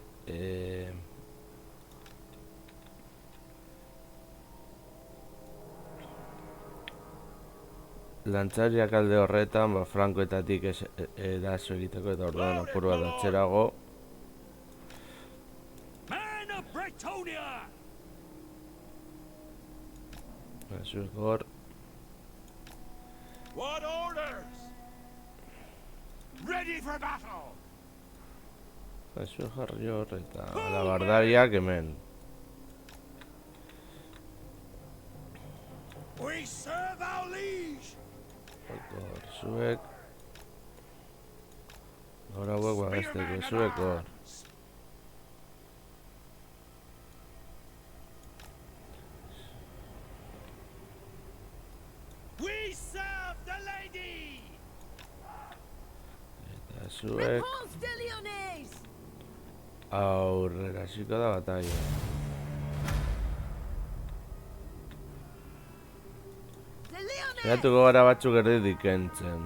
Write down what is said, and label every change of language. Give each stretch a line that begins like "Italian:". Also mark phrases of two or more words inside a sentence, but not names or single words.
Basque: Lantzariak alde horretan, frankoetatik eraso egiteko eta orduan apur bat atzerago.
English: Men of Bretonia!
Basque: Zuek hor.
English: What orders? Ready for battle!
Basque: Zuek jarri hor eta labardariak hemen.
English: We serve our liege!
Basque: Hor, zuek. Gaur hauek babesteko, zuek hor.
English: We serve the lady!
Basque: Eta zuek.
English: Repulse the Leones!
Basque: Aurrera, hasiko da batalla.
English: The Leones!
Basque: Zeratuko gara batzuk erditik kentzen.